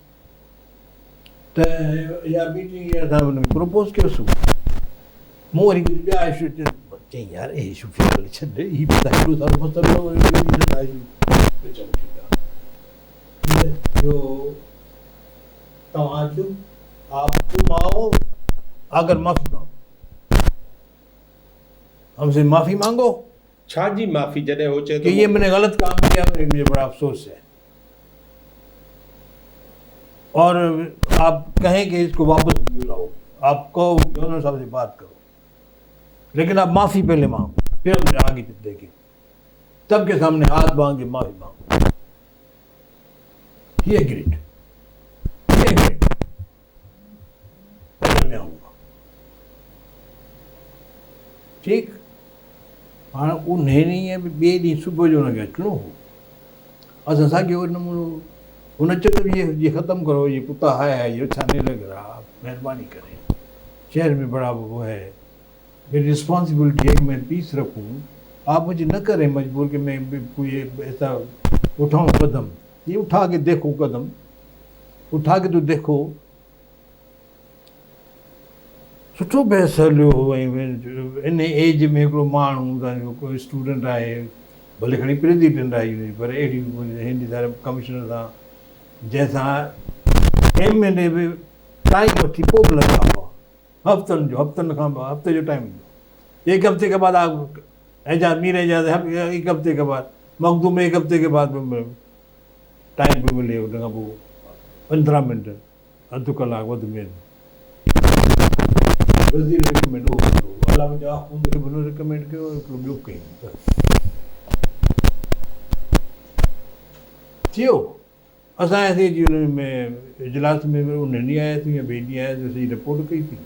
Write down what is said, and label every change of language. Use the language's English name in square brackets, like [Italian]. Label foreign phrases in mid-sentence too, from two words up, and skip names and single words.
[Sindhi] त इहा मीटिंग असां हुन में प्रपोज़ कयोसीं मूं वरी ॿिया इशू चई यार हे इशू खे छॾ हीअ बि त हेॾो सारो मसइलो तव्हां अचो [Hindi] आप तुम आओ अगर माफ़ी मांगो हमसे माफ़ी मांगो [Sindhi] छा जी माफ़ी जॾहिं हो चए [Hindi] कि ये मैंने गलत काम किया मुझे बड़ा अफसोस है और आप कहें कि इसको वापस बुलाओ आप कहो दोनों साहब से बात करो लेकिन आप माफ़ी पहले मांगो फिर हमने आगे देखें तब के सामने हाथ मांग के माफ़ी मांगो ये ग्रेट मैं आऊँगा ठीक हाँ उन्हें नहीं है [Sindhi] ॿिए ॾींहुं सुबुह जो हुनखे अचिणो हो असां साॻियो नमूनो हुन चयो त [Hindi] ये ख़त्म करो ये कुत्ता है ये अच्छा नहीं लग रहा आप मेहरबानी करें शहर में बड़ा वो है, मेरी रिस्पॉन्सिबिलिटी है कि मैं पीस रखूँ। आप मुझे न करें मजबूर कि मैं कोई ऐसा उठाऊँ कदम। ये उठा के देखो कदम, उठा के तो देखो। [Sindhi] सुठो बहस हलियो। इन एज में हिकिड़ो माण्हू कोई स्टूडेंट आहे, भले खणी प्रेसिडेंट आहे, पर अहिड़ी हिन सां कमिशनर सां जंहिंसां एमएलए बि टाइम वठी पोइ बि लॻा हुआ, हफ़्तनि खां हफ़्ते जो टाइम। [Hindi] एक हफ्ते के बाद आप एजाज मीर एजाज एक हफ्ते के बाद, मखदूम एक हफ्ते के बाद टाइम [Sindhi] पियो मिले। उन खां पोइ 15 मिंट अधु कलाक वधि में वज़ीर रिकमेंड हो अला मुंहिंजा हुनखे बि रिकमेंड कयो, हिकिड़ो ॿियो कयूं थियो। असां आयासीं जी हुन में इजलास में उन ॾींहुं आयासीं या ॿिए ॾींहुं आयासीं, असीं रिपोर्ट कई थी।